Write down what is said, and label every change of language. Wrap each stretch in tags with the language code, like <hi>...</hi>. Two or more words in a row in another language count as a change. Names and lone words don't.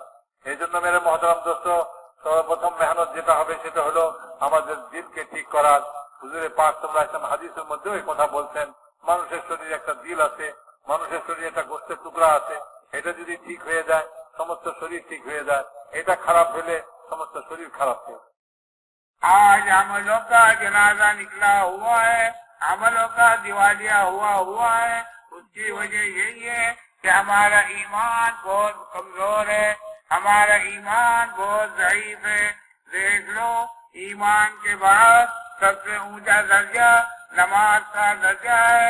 <bn>এই জন্য</bn> <ur>میرے محترم دوست,</ur> <bn>সর্বপ্রথম মেহনত যেটা হবে সেটা হলো আমাদের দিলকে ঠিক করার। হুজুরে পাক</bn> <ar>صلى الله عليه وسلم</ar> <bn>হাদিসের মধ্যেও এই কথা বলছেন, মানুষের শরীরে একটা দিল আছে, মানুষের শরীরে একটা গোশতের টুকরা আছে, এটা যদি ঠিক হয়ে যায় সমস্ত শরীর ঠিক হয়ে যায়, এটা খারাপ হলে সমস্ত শরীর খারাপ হয়ে যায়।</bn> <ur>آج عملوں کا جنازہ نکلا ہوا ہے، عملوں کا دیوالیہ ہوا ہے. اس کی وجہ یہی ہے کہ ہمارا ایمان بہت کمزور ہے، ہمارا ایمان بہت ضعیف ہے. دیکھ لو، ایمان کے بعد سب سے اونچا درجہ نماز کا درجہ ہے.</ur>